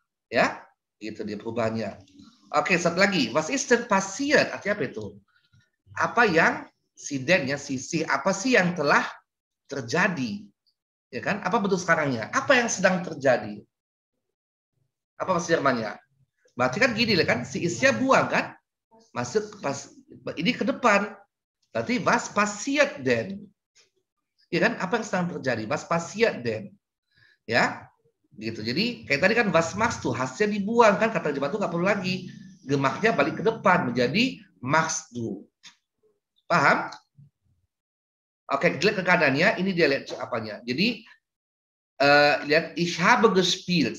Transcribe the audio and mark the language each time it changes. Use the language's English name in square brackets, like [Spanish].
[Indonesian] Ya, gitu dia perubahannya. Oke, satu lagi, [German] was ist denn passiert? [Indonesian] Artinya apa itu? Apa yang apa sih yang telah terjadi? Ya kan? Apa bentuk sekarangnya? Apa yang sedang terjadi? Apa bahasa Jermannya? Berarti kan gini kan, si isnya buang kan, masuk pas ini ke depan. Berarti [German] was passiert denn? [Indonesian] Ya kan, apa yang sedang terjadi? [German] Was passiert denn? [Indonesian] Ya, gitu. Jadi kayak tadi kan [German] was machst du, [Indonesian] hasnya dibuang kan, kata Jerman itu nggak perlu lagi. Gemaknya balik ke depan menjadi [German] machst du. [Indonesian] Paham? Oke, lihat ke kanannya, ini dia lihat apanya. Jadi lihat [German] ich habe gespielt.